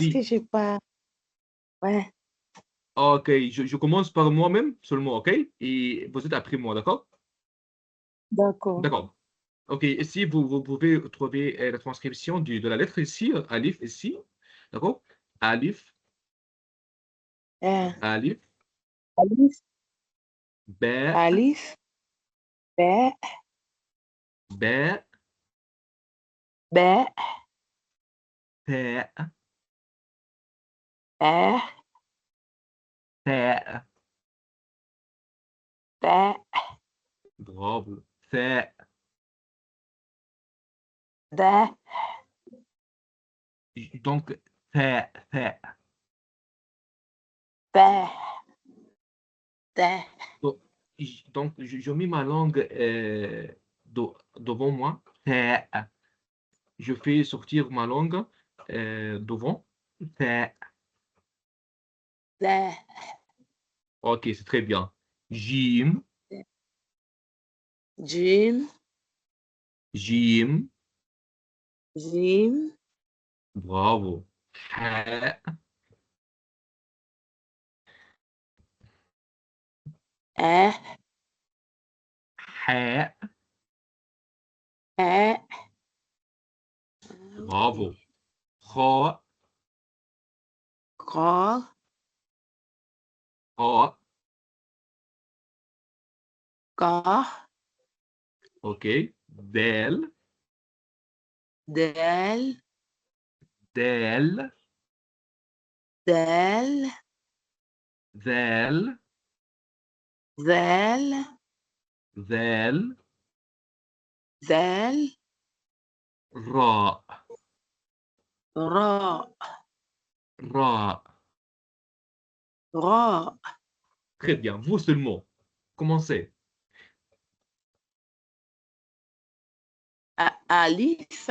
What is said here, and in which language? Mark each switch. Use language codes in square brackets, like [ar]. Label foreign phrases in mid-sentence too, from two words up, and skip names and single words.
[fr] Ici, que j'ai pas. Ouais, ok, je commence par moi-même seulement, ok? Et vous êtes après moi, d'accord? d'accord. D'accord. Ok, ici, vous pouvez trouver la transcription de la lettre ici, Alif ici, d'accord? Alif, Euh, Alif, Alif, Ba, Alif, B, Ba, B, Ta, E, Ta. T, Bravo. Ta. D, Donc, ta, ta. T, T. Donc, je mets ma langue devant moi. Je fais sortir ma langue devant. D, Ok, c'est très bien. Jim, Jim, Jim. Jim, Bravo. Ha, E, ha. E. Bravo. Kha, Gros, kha. Gros, Ok. Del, Del, del, Del, del, Del, del, Del, ra, Ro, ra. Ro. Très bien. Vous seulement. Commencez. Alif,